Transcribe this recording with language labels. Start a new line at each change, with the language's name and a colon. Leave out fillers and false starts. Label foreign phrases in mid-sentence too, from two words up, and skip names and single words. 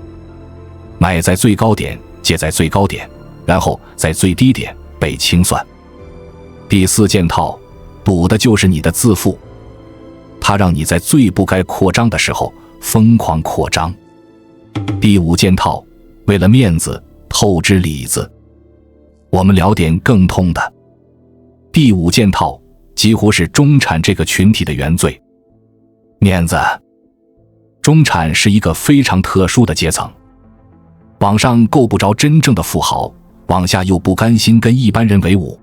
Chinese: 買在最高點，借在最高點，然後在最低點被清算。第4件套，賭的就是你的自負，它讓你在最不該擴張的時候瘋狂擴張。第5件套，為了面子透支里子。我們聊點更痛的。第5件套幾乎是中產這個群體的原罪，面子。中產是一個非常特殊的階層，往上夠不着真正的富豪，往下又不甘心跟一般人為伍。